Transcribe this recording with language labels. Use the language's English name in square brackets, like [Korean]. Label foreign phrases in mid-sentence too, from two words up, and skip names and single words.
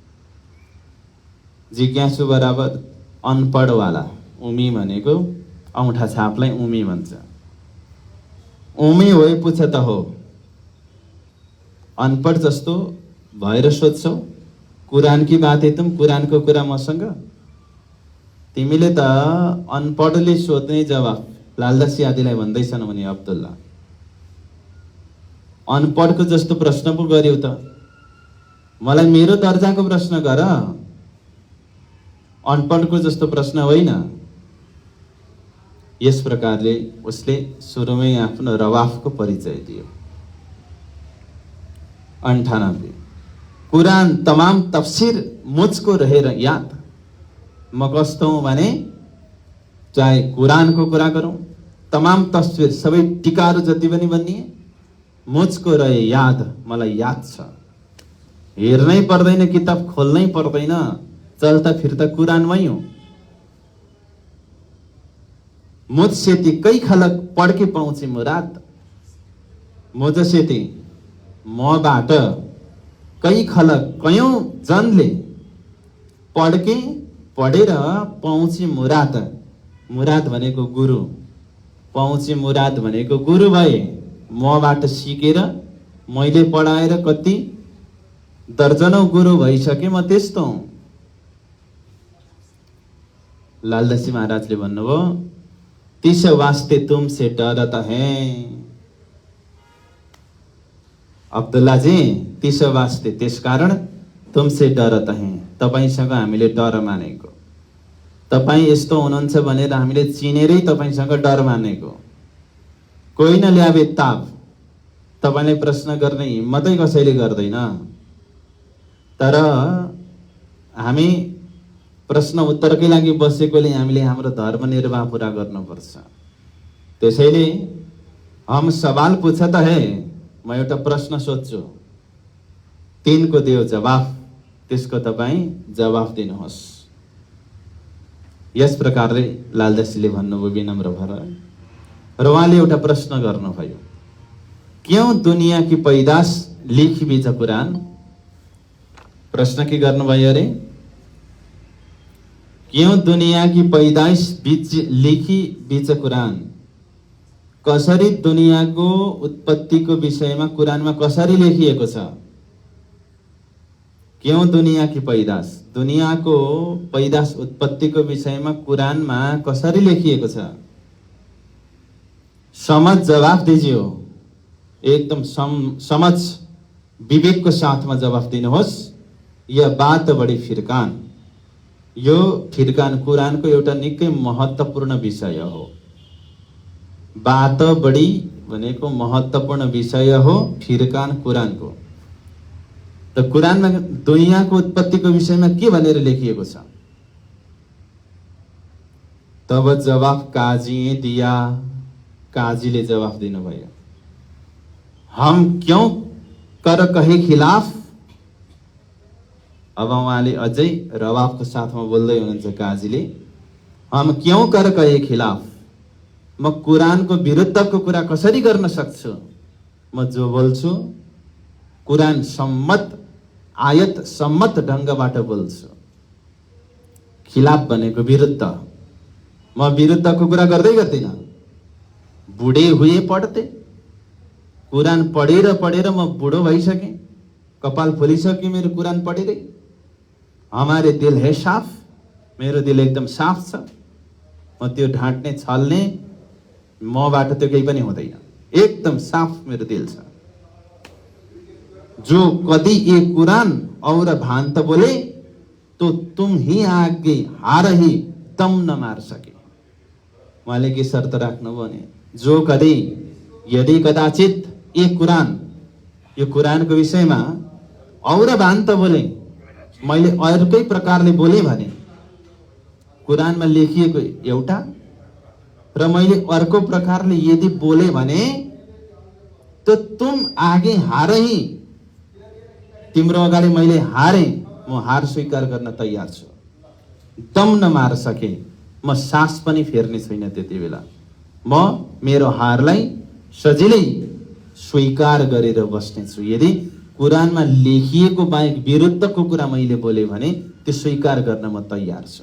[Nepali] जिज्ञासु बराबर अनपढवाला। उमी भनेको औँठा छापलाई उमी भन्छ। उमी होइ पुछ त हो। अनपढ जस्तो भएर सोध्छौ, [Hindi] कुरानकी बात है तुम, [Nepali] कुरानको कुरा मसँग। तिमीले त अनपढले सोध्ने जवाफ लालदासी आदिलाई भन्दैछन् भने अब्दुल्ला, अनपढको जस्तो प्रश्न पो गर्यौ त। मलाई मेरो दर्जाको प्रश्न गर, अनपढको जस्तो प्रश्न होइन। यस प्रकारले उसले सुरुमै आफ्नो रवाफको परिचय दियो। [Hindi] 98 कुरान तमाम तफसिर मुझको रहेर याद। [Nepali] म कस्तो हुँ भने चाहे कुरानको कुरा गरौँ, तमाम तफसिर सबै टिकाहरू जति पनि बनिए [Hindi] मुझको रहे याद, [Nepali] मलाई याद छ। हेर्नै पर्दैन, किताब खोल्नै पर्दैन, चल्ता फिर्ता कुरानमै हूँ। [Hindi] मुझसे ती कई खलक पढ के पहुँचे मुराद। [Nepali] मुझसे ती मबाट [Hindi] कई खलक [Nepali] कयौं जनले पढेर [Hindi] पहुँचे मुराद। [Nepali] मुराद भनेको गुरु, [Hindi] पहुँचे मुराद [Nepali] भनेको गुरु भए। मबाट सिकेर मैले पढाएर कति दर्जनौं गुरु भइसके, म त्यस्तो हुँ। लालदासी महाराजले भन्नुभयो, [Hindi] तिस वास्ते तुमसे डरता है अब्दुल्ला जी, तिस वास्ते [Nepali] त्यसकारण [Hindi] तुमसे डरता है, [Nepali] तपाईसँग हामीले डर मानेको। तपाई यस्तो हुनुहुन्छ भनेर हामीले चिनेरै तपाईसँग डर मानेको। कोही नल्यावे ताप, तपाईलाई प्रश्न गर्ने हिम्मतै कसैले गर्दैन। तर हामी प्रश्न उत्तरकै लागि बसेकोले हामीले हाम्रो धर्म निर्वाह पूरा गर्नुपर्छ। त्यसैले [Hindi] हम सवाल पूछ त है, [Nepali] म एउटा प्रश्न सोध्छु, 3 को दियो जवाफ, त्यसको तपाईँ जवाफ दिनुहोस्। यस प्रकारले लालदासीले भन्नुभयो विनम्र भएर। र उहाँले एउटा प्रश्न गर्नुभयो, [Hindi] क्यों दुनिया की पैदाश लिखी बीच कुरान। [Nepali] प्रश्न के गर्नुभयो अरे, [Hindi] क्यों दुनिया की पैदाइश बीच लिखी बीच कुरान। [Nepali] कसरी दुनियाँको उत्पत्तिको विषयमा कुरानमा कसरी लेखिएको छ। [Hindi] क्यों दुनिया की पैदाश, [Nepali] दुनियाँको पैदाश उत्पत्तिको विषयमा कुरानमा कसरी लेखिएको छ। [Hindi] समझ जवाफ दीजिए, [Nepali] एकदम समझ विवेक [Hindi] को साथ में [Nepali] जवाफ दिनुहोस्। [Hindi] यह बात बड़ी फिरकान, [Nepali] यो फिरकान कुरानको एउटा निकै महत्त्वपूर्ण विषय हो। [Hindi] बात बढी [Nepali] भनेको महत्त्वपूर्ण विषय हो फिरकान कुरानको। त कुरानमा दुनियाँको उत्पत्तिको विषयमा के भनेर लेखिएको छ। तब जवाफ काजीले दिया, काजीले जवाफ दिनुभयो, [Hindi] हम क्यों कर कहे खिलाफ। [Nepali] अब उहाँले अझै रवाफको साथमा बोल्दै हुनुहुन्छ काजीले, [Hindi] हम क्यों कर कहे खिलाफ, [Nepali] म कुरानको विरुद्धको कुरा कसरी गर्न सक्छु। म जो बोल्छु कुरान सम्मत आयत सम्मत ढङ्गबाट बोल्छु। खिलाफ भनेको विरुद्ध, म विरुद्धको कुरा गर्दैन। [Hindi] बुढे हुए पढ्ते, [Nepali] कुरान पढेर पढेर म बुढो भइसके, कपाल फुलिसके मेरो कुरान पढेरै। [Hindi] हमारे दिल है साफ, [Nepali] मेरो दिल एकदम साफ छ। म त्यो ढाँट्ने छल्ने मबाट त्यो केही पनि हुँदैन, एकदम साफ मेरो दिल छ। [Hindi] जो कदी ये कुरान और भान्त बोले तो तुम ही आगे हार ही दम न मार सके। [Nepali] उहाँले के शर्त राख्नु भने, [Hindi] जो कदी [Nepali] यदि कदाचित [Hindi] ये कुरान [Nepali] यो कुरानको विषयमा [Hindi] और भान त बोले, [Nepali] मैले अर्कै प्रकारले बोले भने कुरानमा लेखिएको एउटा र मैले अर्को प्रकारले यदि बोले भने [Hindi] तो तुम आगे हार ही, [Nepali] तिम्रो अगाडि मैले हारे, म हार स्वीकार गर्न तयार छु। [Hindi] दम नमार सके [Nepali] म सास पनि फेर्ने छैन। त्यति बेला म मेरो हारलाई सजिलै स्वीकार गरेर बस्नेछु। यदि कुरानमा लेखिएको बाहेक विरुद्धको कुरा मैले बोले भने त्यो स्वीकार गर्न म तयार छु।